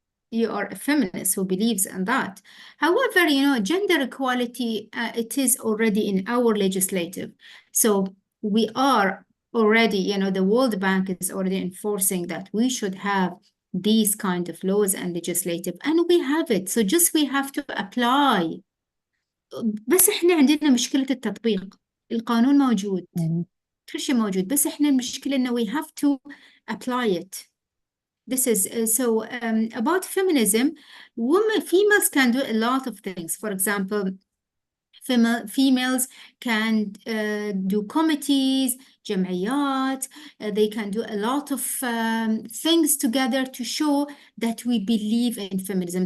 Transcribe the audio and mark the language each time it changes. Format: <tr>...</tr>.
<en>you are a feminist who believes in that. However, gender equality, it is already in our legislative. So we are already, the World Bank is already enforcing that we should have these kind of laws and legislative, and we have it. So just we have to apply.</en> <ar>بس احنا عندنا مشكلة التطبيق. القانون موجود، كل شيء موجود، بس احنا المشكلة انه we have to apply it.</ar> <en>This is about feminism. Females can do a lot of things. For example, females can do committees, جمعيات. They can do a lot of things together to show that we believe in feminism.</en>